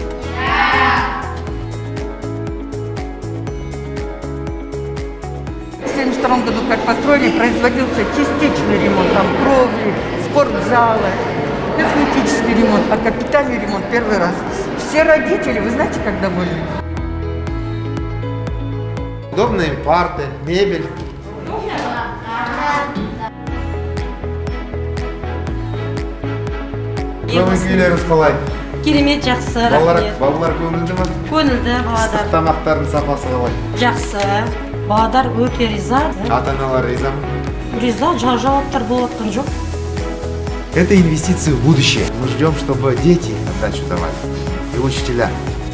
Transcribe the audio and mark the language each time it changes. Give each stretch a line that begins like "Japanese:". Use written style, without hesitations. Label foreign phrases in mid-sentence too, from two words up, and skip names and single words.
Russian: В 1972 году, как построили, производился частичный ремонт, там кровли, спортзалы, косметический ремонт, а капитальный ремонт первый раз. Все родители, вы знаете, как довольны? Удобные парты, мебель.
Kazakh: Көңіл күйлеріңіз қалай? Керемет, жақсы, Балалар рахмет. көңілді ме? Көңілді Ыстық баладар. тамақтардың сапасы қалай? Жақсы. Баладар өте риза. Ата-аналар риза ма? Риза, жауаптар болып жатқан жоқ.
Russian: Это инвестиции в будущее. Мы ждем, чтобы дети отдачу давали. И учителя.